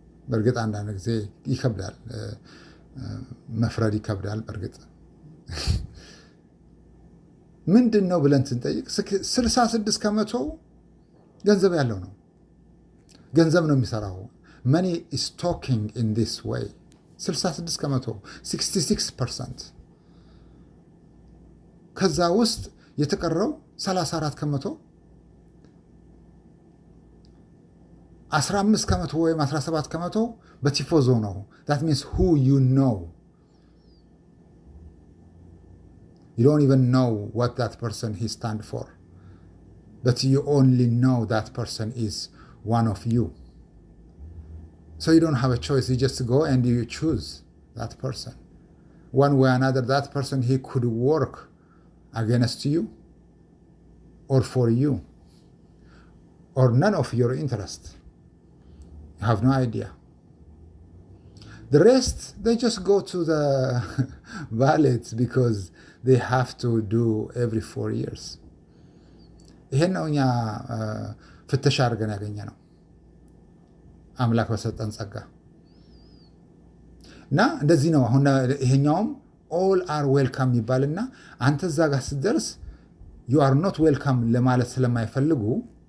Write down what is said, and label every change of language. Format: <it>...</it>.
<am>በእርግጥ አንዳንድ ጊዜ ይከብዳል፣ መፍረድ ይከብዳል። በእርግጥ ምንድን ነው ብለን ስንጠይቅ 66% ገንዘብ ያለው ነው። ገንዘብ ነው የሚሰራው።</am> <en>መኒ ኢዝ ቶኪንግ ኢን ዲስ ዌይ</en> <am>66%፣ 66%። ከዛ ውስጥ የተቀረው 34%፣ 15% ወይም 17% በቲፎዞ ነው።</am> <en>that means who you know. You don't even know what that person he stand for, but you only know that person is one of you. So you don't have a choice. You just go and you choose that person. One way or another, that person, he could work against you or for you or none of your interest. You have no idea. The rest, they just go to the ballots because they have to do every 4 years.</en> <am>ይሄን ነው እኛ ፍተሻ አድርገን ያገኘ ነው አምላክ በሰጠን ጸጋ እና እንደዚህ ነው። አሁን ይሄኛውም</am> <en>ኦል አር ዌልካም</en> <am>ይባልና አንተ እዛ ጋር ስትደርስ</am> <en>ዩ አር ኖት ዌልካም</en> <am>ለማለት ስለማይፈልጉ</am>